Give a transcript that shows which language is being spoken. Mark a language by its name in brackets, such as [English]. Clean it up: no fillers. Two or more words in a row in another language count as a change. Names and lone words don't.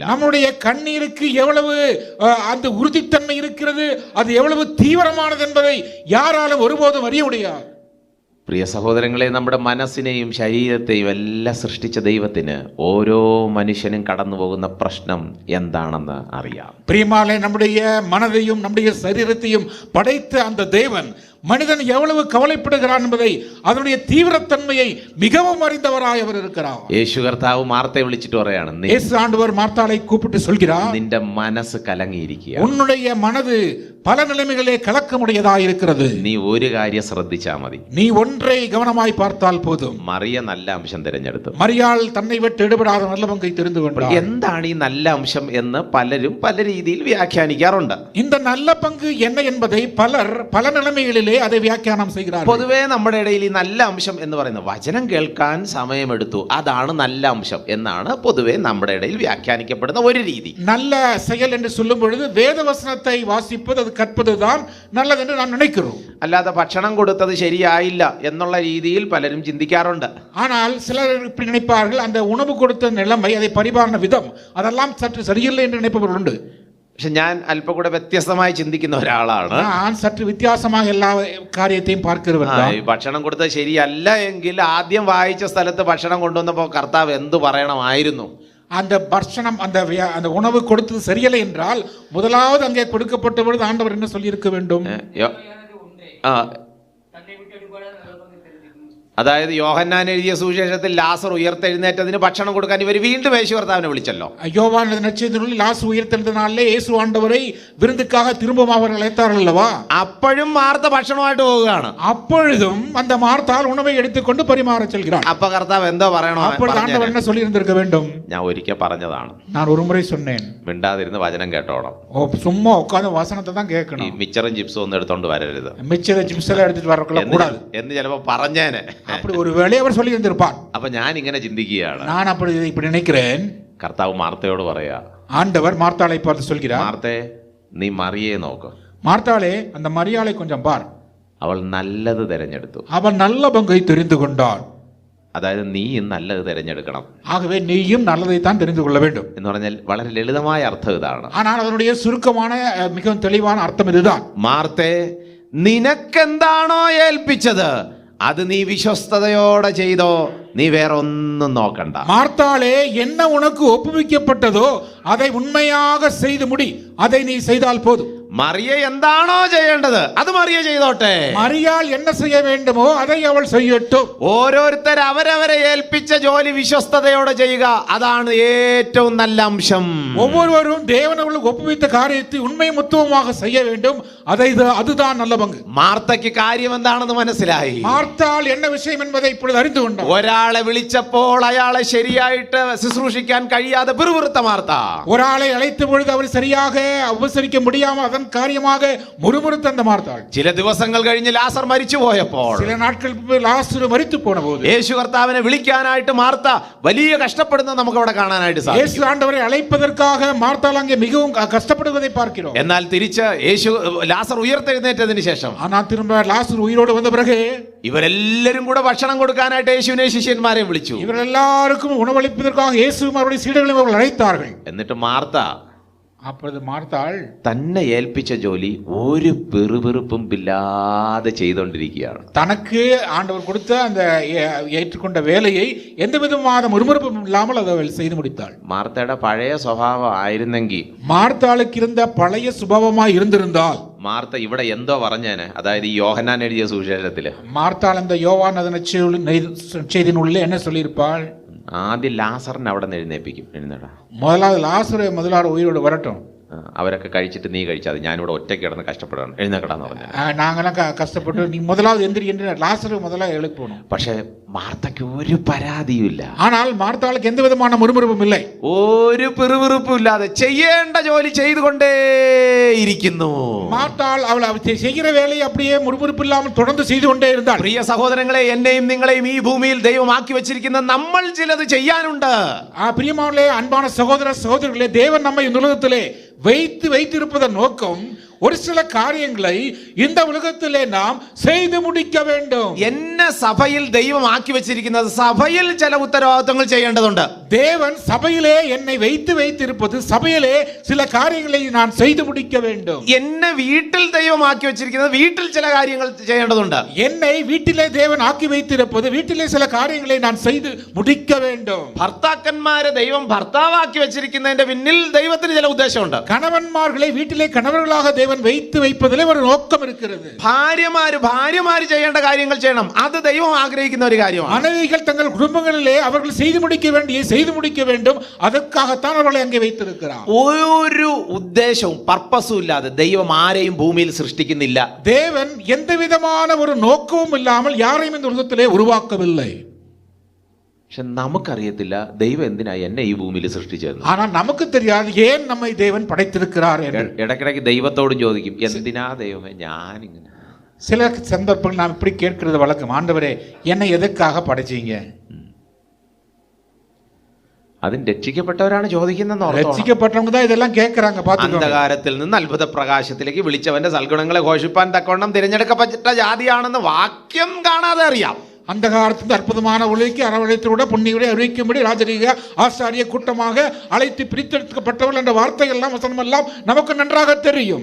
[Tamil] நம்முடைய கண்ணீருக்கு எவ்வளவு அந்த உறுதித்தன்மை இருக்கிறது, அது எவ்வளவு தீவிரமானது என்பதை யாராலும் ஒருபோதும் அறிய முடியாது. [Malayalam] പ്രിയ സഹോദരങ്ങളെ, നമ്മുടെ മനസ്സിനെയും ശരീരത്തെയും എല്ലാം സൃഷ്ടിച്ച ദൈവത്തിന് ഓരോ മനുഷ്യനും കടന്നു പോകുന്ന പ്രശ്നം എന്താണെന്ന് അറിയാം. [Tamil] பிரியமானே, நம்முடைய மனதையும் நம்முடைய சரீரத்தையும் படைத்த அந்த தேவன் மனிதன் எவ்வளவு கவலைப்படுகிறான் என்பதை, அதனுடைய தீவிரத்தன்மையை மிகவும் அறிந்தவராய் அவர் இருக்கிறார். [Malayalam] യേശു കർത്താവ് മാർത്തയെ വിളിച്ചിട്ട് പറയാണ്, [Tamil] இயேசு ஆண்டவர் மார்த்தாளை கூப்பிட்டு சொல்கிறார், [Malayalam] നിന്റെ മനസ്സ് കലങ്ങിയിരിക്കുക, [Tamil] உன்னுடைய மனது பல நிலைமைகளே கலக்கமுடையதாய் இருக்கிறது. [Malayalam] നീ ഒരു കാര്യം ശ്രദ്ധിച്ചാ മതി. [Tamil] நீ ஒன்றை கவனமாய் பார்த்தால் போதும். [Malayalam] മറിയ നല്ല അംശം തിരഞ്ഞെടുത്തു. [Tamil] மரியாள் தன்னை விட்டு எடுபடாத நல்ல பங்கை தெரிந்து கொண்டார். [Malayalam] എന്താണ് ഈ നല്ല അംശം എന്ന് പലരും പല രീതിയിൽ വ്യാഖ്യാനിക്കാറുണ്ട്. [Tamil] இந்த நல்ல பங்கு என்ன என்பதை பலர் பல நிலைமைகளிலே அதை வியாக்கியானம் செய்கிறார்கள். [Malayalam] പൊതുവേ നമ്മുടെ ഇടയിൽ ഈ നല്ല അംശം എന്ന് പറയുന്നത് വചനം കേൾക്കാൻ സമയമെടുത്തു, അതാണ് നല്ല അംശം എന്നാണ് പൊതുവേ നമ്മുടെ ഇടയിൽ വ്യാഖ്യാനിക്കപ്പെടുന്ന ഒരു രീതി. [Tamil] நல்ல செயல் என்று சொல்லும் பொழுது வேத வசனத்தை வாசிப்பது, அது கற்பதுதான் நல்லது என்று நாம் நினைக்கிறோம். [Malayalam] അല്ലാതെ ഭക്ഷണം കൊടുത്തത് ശരിയായില്ല എന്നുള്ള രീതിയിൽ പലരും ചിന്തിക്കാറുണ്ട്. [Tamil] ஆனால் சிலர் இப்படி நினைப்பார்கள், அந்த உணவு கொடுத்த நிலைமை, அதை பரிபாலன விதம், அதெல்லாம் சற்று சரியில்லை என்று நினைப்பவர்கள் உண்டு. [Malayalam] പക്ഷെ ഞാൻ അല്പം കൂടെ വ്യത്യസ്തമായി ചിന്തിക്കുന്ന ഒരാളാണ്. [Tamil] நான் சற்று வித்தியாசமாக எல்லா காரியத்தையும் பார்க்கிறவர். [Malayalam] ഈ ഭക്ഷണം കൊടുത്തത് ശരിയല്ല എങ്കിൽ ആദ്യം വായിച്ച സ്ഥലത്ത് ഭക്ഷണം കൊണ്ടുവന്നപ്പോ കർത്താവ് എന്ത് പറയണമായിരുന്നു? [Tamil] அந்த பர்ஷனம் அந்த உணவு கொடுத்தது சரியில்லை என்றால் முதலாவது அங்கே கொடுக்கப்பட்ட பொழுது ஆண்டவர் என்ன சொல்லி இருக்க வேண்டும்? [Malayalam] അതായത് യോഹന്നാൻ എഴുതിയ സുവിശേഷത്തിൽ ലാസർ ഉയർത്തെഴുന്നേറ്റതിന് ഭക്ഷണം കൊടുക്കാൻ ഇവർ വീണ്ടും യേശു കർത്താവിനെ വിളിച്ചല്ലോ. [Tamil] யோவான் நற்செய்தியில் லாசர் உயிர்த்தெழுந்ததினாலே இயேசு ஆண்டவரை விருந்துக்காக திரும்பவும் அவர்கள் அழைத்தார்கள் அல்லவா? [Malayalam] അപ്പോഴും മാർത്ത ഭക്ഷണമായിട്ട് പോവുകയാണ്. [Tamil] அப்பொழுதும் அந்த மார்த்தாள் உணவை எடுத்துக்கொண்டு பரிமாற செல்கிறார். [Malayalam] അപ്പൊ കർത്താവ് എന്തോ പറയണോ? [Tamil] அப்பொழுது ஆண்டவர் என்ன சொல்லி இருந்திருக்க வேண்டும்? [Malayalam] ഞാൻ ഒരിക്കൽ പറഞ്ഞതാണ്, [Tamil] நான் ஒரு முறை சொன்னேன், [Malayalam] മിണ്ടാതിരുന്ന് വചനം കേട്ടോണം. [Tamil] சும்மா உட்கார்ந்து வசனத்தை தான் ഈ கேட்கணும். [Malayalam] മിച്ചറും ചിപ്സും ഒന്നും എടുത്തോണ്ട് വരരുത് [Tamil] மிச்சரை சிப்ஸ்ல எடுத்துட்டு வரக்கூட கூடாது [Malayalam] എന്ന് ചിലപ്പോ പറഞ്ഞേനെ. [Tamil] அப்படி ஒரு வேளையை அவர் சொல்லி இருந்திருப்பார். [Malayalam] അപ്പൊ ഞാൻ ഇങ്ങനെ ചിന്തിക്കുകയാണ്, [Tamil] நான் அப்படி இப்படி நினைக்கிறேன். [Malayalam] കർത്താവ് മാർത്തയോട് പറയാ, [Tamil] ஆண்டவர் மார்த்தாளை பார்த்து சொல்கிறார், [Malayalam] മാർത്തേ നീ മറിയെ നോക്ക്, [Tamil] மார்த்தாளே அந்த மரியாளை கொஞ்சம் பார், [Malayalam] അവൾ നല്ലത് തിരഞ്ഞെടുത്തു. [Tamil] அவள் நல்ல பங்கை தெரிந்து கொண்டாள். [Malayalam] അതായത് നീയും നല്ലത് തിരഞ്ഞെടുക്കണം. [Tamil] ஆகவே நீயும் நல்லதைத்தான் தெரிந்து கொள்ள வேண்டும் [Malayalam] എന്ന് പറഞ്ഞാൽ വളരെ ലളിതമായ അർത്ഥം ഇതാണ്. [Tamil] ஆனால் அதனுடைய சுருக்கமான மிகவும் தெளிவான அர்த்தம் இதுதான். [Malayalam] മാർത്തേ, നിനക്കെന്താണോ ഏൽപ്പിച്ചത് അത് നീ വിശ്വസ്തയോടെ ചെയ്തോ, നീ വേറെ ഒന്നും നോക്കണ്ട. [Tamil] மார்த்தாளே, என்ன உனக்கு ஒப்புவிக்கப்பட்டதோ அதை உண்மையாக செய்து முடி, அதை நீ செய்தால் போதும். [Malayalam] മറിയ എന്താണോ ചെയ്യേണ്ടത് അത് മറിയ ചെയ്തോട്ടെ. [Tamil] മറിയാൾ என்ன செய்ய வேண்டுமோ அதை அவள் செய்யட்டும். [Malayalam] ഓരോരുത്തർ അവരവരെ ഏൽപ്പിച്ച ജോലി വിശ്വസ്തയോടെ ചെയ്യുക, അതാണ് ഏറ്റവും നല്ല അംശം. [Tamil] ஒவ்வொருவரும் தேவன் அவர்களுக்கு ஒப்புவித்த காரியத்தை உண்மை முத்துவமாக செய்ய வேண்டும், அதுதான் நல்ல பங்கு. [Malayalam] മാർത്തയ്ക്ക് കാര്യം എന്താണെന്ന് മനസ്സിലായി. [Tamil] மார்த்தாள் என்ன விஷயம் என்பதை இப்பொழுது அறிந்து கொண்டார். [Malayalam] ഒരാളെ വിളിച്ചപ്പോൾ അയാളെ ശരിയായിട്ട് ശുശ്രൂഷിക്കാൻ കഴിയാതെ പിറുപിറുത്ത മാർത്ത, [Tamil] ഒരാളെ அழைத்த பொழுது அவர் சரியாக உபசரிக்க முடியாமல் அதன் காரியமாக முறுமுறுத்த அந்த மார்த்தாள். [Malayalam] ചില ദിവസങ്ങൾ കഴിഞ്ഞ് ലാസർ മരിച്ചു പോയപ്പോൾ [Tamil] சில நாட்கள் லாசரு மரித்து போன போது [Malayalam] യേശു കർത്താവിനെ വിളിക്കാനായിട്ട് മാർത്ത വലിയ കഷ്ടപ്പെടുന്നത് നമുക്ക് അവിടെ കാണാനായിട്ട് സാധിക്കും. [Tamil] இயேசு ஆண்டவரை அழைப்பதற்காக மார்த்தாள் அங்கே மிகவும் கஷ்டப்படுவதை பார்க்கிறோம். [Malayalam] എന്നാൽ തിരിച്ച് യേശു ലാസർ ഉയർത്തെഴുന്നേറ്റതിന് ശേഷം [Tamil] ஆனா திரும்ப லாசர் உயிரோடு வந்த பிறகு [Malayalam] ഇവരെല്ലാരും കൂടെ ഭക്ഷണം കൊടുക്കാനായിട്ട് യേശുവിനെ ശിഷ്യന്മാരെ വിളിച്ചു. [Tamil] இவர் எல்லாருக்கும் உணவளிப்பதற்காக இயேசுவும் அவருடைய சீடர்களையும் அவர்கள் அழைத்தார்கள். [Malayalam] എന്നിട്ട് മാർത്ത [Tamil] அப்பொழுது மார்த்தாள் [Malayalam] തന്നെ ഏൽപ്പിച്ച ജോലി ഒരു പെറുപെറുപ്പും ഇല്ലാതെ ചെയ്തുകൊണ്ടിരിക്കുകയാണ്. [Tamil] தனக்கு ஆண்டவர் கொடுத்த அந்த ஏற்றுக்கொண்ட வேலையை எந்த விதமான முறுமுறுப்பும் இல்லாமல் அதை செய்து முடித்தாள். [Malayalam] മാർത്തയുടെ പഴയ സ്വഭാവം ആയിരുന്നെങ്കിൽ [Tamil] மார்த்தாளுக்கு இருந்த பழைய சுபாவமாய் இருந்திருந்தால் [Malayalam] മാർത്ത ഇവിടെ എന്തോ പറഞ്ഞേനെ. അതായത് ഈ യോഹന്നാൻ എഴുതിയ സുവിശേഷത്തില് [Tamil] மார்த்தாள் அந்த யோவான் அதன் செய்தியினுள்ளே என்ன சொல்லியிருப்பாள்? [Malayalam] ആദ്യം ലാസറിനെ അവിടെ നിന്ന് എഴുന്നേൽപ്പിക്കും. എഴുന്നേടാ, [Tamil] முதலாவது லாசரு முதலாவது உயிரோடு வரட்டும், [Malayalam] അവരൊക്കെ കഴിച്ചിട്ട് നീ കഴിച്ചാതെ, ഞാനിവിടെ ഒറ്റയ്ക്ക് കിടന്ന് കഷ്ടപ്പെടാണ്, എഴുന്നേക്കടാന്ന് പറഞ്ഞു. [Tamil] நாங்கெல்லாம் கஷ்டப்பட்டு நீ முதலாவது எந்திரி என்று லாசரு முதலாவது எழுப்பணும். [Malayalam] പക്ഷെ മാർത്തയ്ക്ക് ഒരു പരാതിയുമില്ല. [Tamil] ஆனால் மார்த்தாளுக்கு எந்த விதமான முறுமுறுப்பும் இல்லை. [Malayalam] ഒരു പിറുപിറുപ്പും ഇല്ലാതെ ചെയ്യേണ്ട ജോലി ചെയ്തുകൊണ്ടേയിരിക്കുന്നു. [Tamil] மார்த்தாள் அவள் செய்கிற வேலையை அப்படியே முறுமுறுப்பு இல்லாமல் தொடர்ந்து செய்து கொண்டே இருந்தாள். [Malayalam] പ്രിയ സഹോദരങ്ങളെ, എന്നെയും നിങ്ങളെയും ഈ ഭൂമിയിൽ ദൈവം ആക്കി വെച്ചിരിക്കുന്ന നമ്മൾ ചിലത് ചെയ്യാനുണ്ട്. [Tamil] பிரியமானே, அன்பான சகோதர சகோதரிகளே, தேவன் நம்மை இந்த உலகத்திலே வைத்திருப்பதன் நோக்கம் ஒரு சில காரியங்களை இந்த உலகத்திலே நாம் செய்து முடிக்க வேண்டும். [Malayalam] എന്നെ സഭയിൽ ദൈവം ആക്കി വെച്ചിരിക്കുന്നത് സഭയിൽ ചില ഉത്തരവാദിത്തങ്ങൾ ചെയ്യേണ്ടതുണ്ട്. [Tamil] தேவன் சபையிலே என்னை வைத்திருப்பது சபையிலே சில காரியங்களை நான் செய்து முடிக்க வேண்டும். [Malayalam] എന്നെ വീട്ടിൽ ദൈവം ആക്കി വെച്ചിരിക്കുന്നത് വീട്ടിൽ ചില കാര്യങ്ങൾ ചെയ്യേണ്ടതുണ്ട്. [Tamil] என்னை வீட்டிலே தேவன் ஆக்கி வைத்திருப்பது வீட்டிலே சில காரியங்களை நான் செய்து முடிக்க வேண்டும். [Malayalam] ഭർത്താക്കന്മാരെ ദൈവം ഭർത്താവാക്കി വെച്ചിരിക്കുന്നതിന്റെ പിന്നിൽ ദൈവത്തിന് ചില ഉദ്ദേശമുണ്ട്. [Tamil] கணவன்மார்களை வீட்டிலே கணவர்களாக தேவன் வைப்பதிலே ஒரு நோக்கம் இருக்கிறது. [Malayalam] ഭാര്യമാര് ചെയ്യേണ്ട കാര്യങ്ങൾ ചെയ്യണം. അത് ദൈവം ആഗ്രഹിക്കുന്ന ഒരു കാര്യമാണ്. [Tamil] மனைவிகள் தங்கள் குடும்பங்களிலே அவர்கள் செய்து முடிக்க வேண்டும். அதற்காகத்தான் அவர்களை அங்கே வைத்திருக்கிறார். [Malayalam] ഒരു ഉദ്ദേശവും പർപ്പസും ഇല്ലാതെ ദൈവം ആരെയും ഭൂമിയിൽ സൃഷ്ടിക്കുന്നില്ല. [Tamil] தேவன் எந்த விதமான ஒரு நோக்கமும் இல்லாமல் யாரையும் இந்த உலகத்திலே உருவாக்கவில்லை. [Malayalam] പക്ഷെ നമുക്കറിയത്തില്ല ദൈവം എന്തിനാ എന്നെ ഈ ഭൂമിയിൽ സൃഷ്ടിച്ചത്. [Tamil] ஆனால் நமக்கு தெரியாது ஏன் நம்மை தேவன் படைத்திருக்கிறார் என்று. [Malayalam] ഇടയ്ക്കിടയ്ക്ക് ദൈവത്തോടും ചോദിക്കും, എന്തിനാ ദൈവമേ ഞാനിങ്ങനെ. [Tamil] சில சந்தர்ப்பங்கள் நாம் இப்படி கேட்கிறது வழக்கம், ஆண்டவரே என்னை எதற்காக படைச்சீங்க? [Malayalam] അതിന് രക്ഷിക്കപ്പെട്ടവരാണ് ചോദിക്കുന്നതെന്ന് ഓർത്തോണം. [Tamil] രക്ഷിക്കപ്പെട്ടവங்க தான் இதெல்லாம் கேட்கறாங்க. பாத்துக்கோங்க. [Malayalam] അന്ധകാരത്തിൽ നിന്ന് അത്ഭുത പ്രകാശത്തിലേക്ക് വിളിച്ചവന്റെ സൽഗുണങ്ങളെ ഘോഷിപ്പാൻ തക്കവണ്ണം തിരഞ്ഞെടുക്കപ്പെട്ട ജാതിയാണെന്ന് വാക്യം കാണാതെ അറിയാം. [Tamil] அந்தகாரத்திலிருந்து அற்புதமான ஒளிக்கு அரவணைத்தோட புண்ணியரை அறிவிக்கும்படி ராஜரீக ஆசாரிய கூட்டமாக அழைத்து பிரித்தெடுக்கப்பட்டவர்கள் என்ற வார்த்தைகள் எல்லாம் வசனம் எல்லாம் நமக்கு நன்றாக தெரியும்.